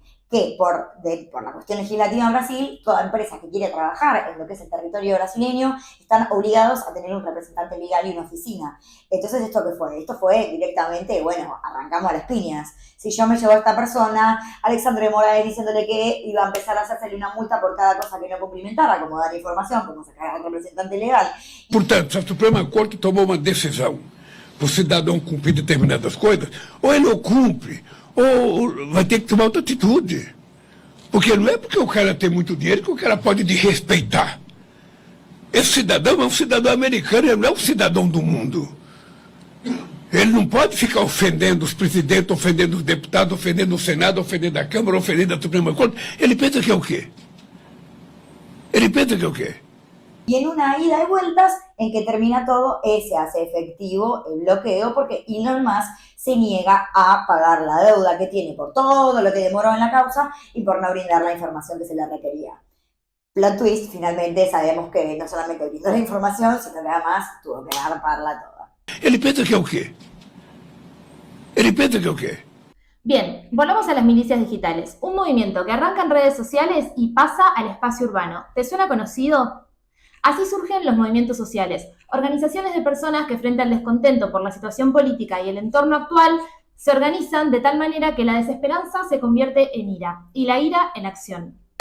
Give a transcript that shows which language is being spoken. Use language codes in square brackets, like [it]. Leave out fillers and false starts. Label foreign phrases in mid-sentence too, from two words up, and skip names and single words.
[es] Que por la cuestión legislativa en Brasil, toda empresa que quiere trabajar en lo que es el territorio brasileño están obligados a tener un representante legal y una oficina. Entonces, ¿esto qué fue? Esto fue directamente, bueno, arrancamos a las piñas. Si yo me llevo a esta persona, Alexandre de Moraes diciéndole que iba a empezar a hacerle una multa por cada cosa que no cumplimentara, como dar información, como sacar al representante legal. [pt] Portanto, se a Suprema Corte tomou uma decisão para o cidadão cumprir determinadas coisas, ou ele o cumpre, ou vai ter que tomar outra atitude. Porque não é porque o cara tem muito dinheiro que o cara pode desrespeitar. Esse cidadão é um cidadão americano, ele não é um cidadão do mundo. Ele não pode ficar ofendendo os presidentes, ofendendo os deputados, ofendendo o Senado, ofendendo a Câmara, ofendendo a Suprema Corte. Ele pensa que é o quê? Ele pensa que é o quê? [es] Y en una ida y vueltas, en que termina todo, se hace efectivo el bloqueo porque Elon Musk se niega a pagar la deuda que tiene por todo lo que demoró en la causa y por no brindar la información que se le requería. [en] Plot twist, [es] finalmente sabemos que no solamente brindó la información, sino que además tuvo que pagarla toda. [pt] Ele pensa que é o quê? Ele pensa que é o quê? [es] Bien, volvamos a las milicias digitales, un movimiento que arranca en redes sociales y pasa al espacio urbano. ¿Te suena conocido? Así surgen los movimientos sociales, organizaciones de personas que frente al descontento por la situación política y el entorno actual se organizan de tal manera que la desesperanza se convierte en ira y la ira en acción.